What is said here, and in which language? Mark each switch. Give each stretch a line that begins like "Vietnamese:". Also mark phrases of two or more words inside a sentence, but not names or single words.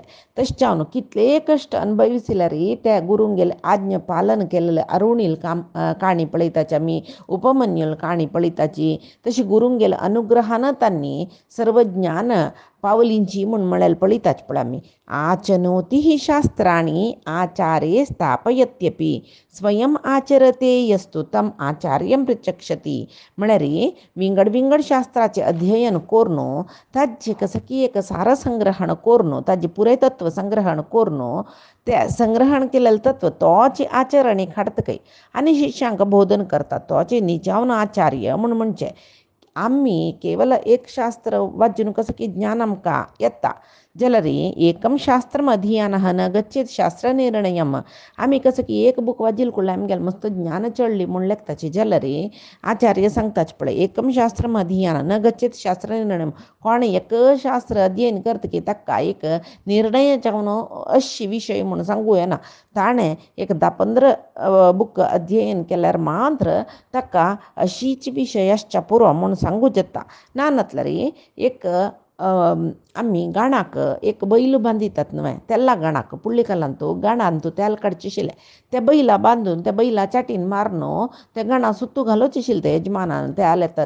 Konkani: तशें जावन कितले कश्ट अनुभविसिल्यार त्या गुरूंक गेले आज्ञा पालन केलेलें अरुणील काणी पळयताची आमी, उपमन्यूल काणी पळयताची. तशी गुरूंक गेले अनुग्रहान तांणी सर्व ज्ञान पावलींची म्हूण म्हळ्यार पळयताच पळय आमी.
Sanskrit: आचनोति ही शास्त्राणी आचार्ये स्थापयत्यपि स्वयं आचरते यस्तु तम आचार्यं प्रचक्षति.
Konkani: म्हळ्यार विंगड विंगड शास्त्राचें अध्ययन करून ताजें कसं की एक सारसंग्रहण करून ताजें पुरे तत्व संग्रहण करून ते संग्रहण केलेलें तत्व तोच आचरणेक हाडतकय आनी शिश्यांक बोधन करता, तोच निजावन आचार्य म्हूण म्हणचें. आमी केवल एक शास्त्र वाचून कसं की ज्ञान आमकां येता जाल्यार
Sanskrit: एकम शास्त्रम अध्ययनः न गच्छेत शास्त्र निर्णयम.
Konkani: आमी कसं की एक बूक वाचील कुडलें आमगेलें मस्त ज्ञान चडली म्हूण लेखताची जाल्यार आचार्य सांगताच पळय
Sanskrit: एकम शास्त्रम अध्ययन न गच्छेत शास्त्र निर्णयम.
Konkani: कोण एक शास्त्र अध्ययन करता की ताका एक निर्णय जावन अशी विशय म्हूण सांगूं येना. ताणें एक 10-15 बूक अध्ययन केल्यार मात्र ताका अशीच विशय आसच्या पुरो म्हूण सांगूं येता. ना जाल्यार एक आमी गाणाक एक बैल बांदितात न्हय, तेल्ला गाणाक पुडली कालांत गाणांत तेल काडचें आशिल्लें, त्या बैला बांदून त्या बैला चाटीन मारून त्या गाणा सुतू घालोवचें आशिल्लें ते यजमानान तेल येतना.